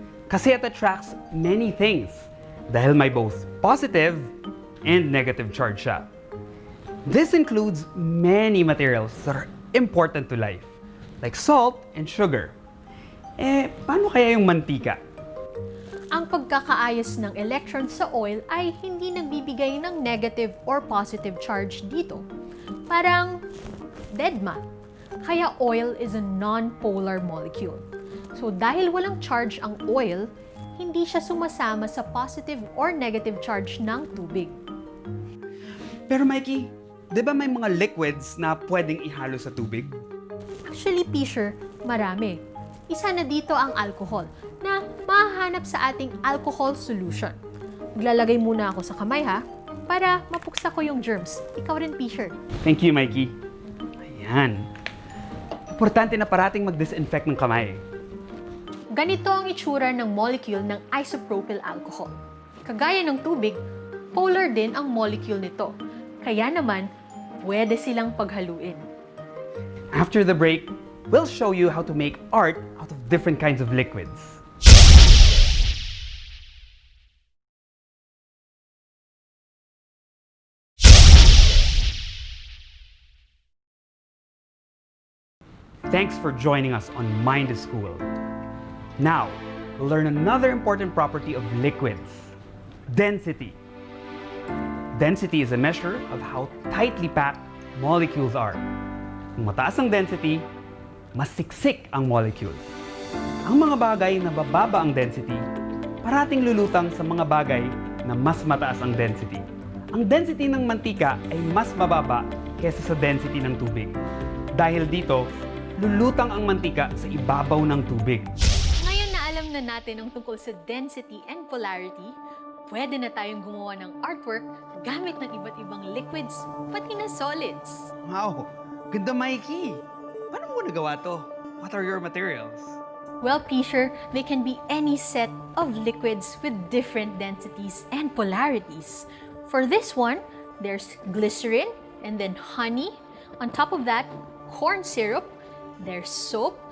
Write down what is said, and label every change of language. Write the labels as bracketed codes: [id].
[en] Kasi it attracts many things [tl] dahil may [en] both positive and negative charge siya. This includes many materials that are important to life, like salt and sugar. [tl] Paano kaya yung mantika? Ang pagkakaayos ng electrons sa oil ay hindi nagbibigay ng negative or positive charge dito. Parang deadma. [en] Kaya oil is a non-polar molecule. [tl] So dahil walang charge ang oil, hindi siya sumasama sa positive or negative charge ng tubig. Pero Mikey, di ba may mga liquids na pwedeng ihalo sa tubig? Actually, Pisher, marami. Isa na dito ang alcohol na mahahanap sa ating alcohol solution. Maglalagay muna ako sa kamay ha, para mapuksa ko yung germs. Ikaw rin, Pisher. [en] Thank you, [tl] Mikey. Ayan. Importante na parating mag-disinfect ng kamay. Ganito ang itsura ng molecule ng isopropyl alcohol. Kagaya ng tubig, polar din ang molecule nito. Kaya naman, pwede silang paghaluin. [en] After the break, we'll show you how to make art out of different kinds of liquids. Thanks for joining us on Mind is School. Now, we'll learn another important property of liquids, density. Density is a measure of how tightly packed molecules are. [tl] Kung mataas ang density, mas siksik ang molecules. Ang mga bagay na bababa ang density, parating lulutang sa mga bagay na mas mataas ang density. Ang density ng mantika ay mas mababa kaysa sa density ng tubig. Dahil dito, lulutang ang mantika sa ibabaw ng tubig. Ngayon na alam na natin ang tungkol sa density and polarity, pwede na tayong gumawa ng artwork gamit ng iba't ibang liquids, pati na solids. Wow! Ganda, Mikey! Paano mo nagawa to? [en] What are your materials? Well, Pisher, they can be any set of liquids with different densities and polarities. For this one, there's glycerin and then honey. On top of that, corn syrup. There's soap.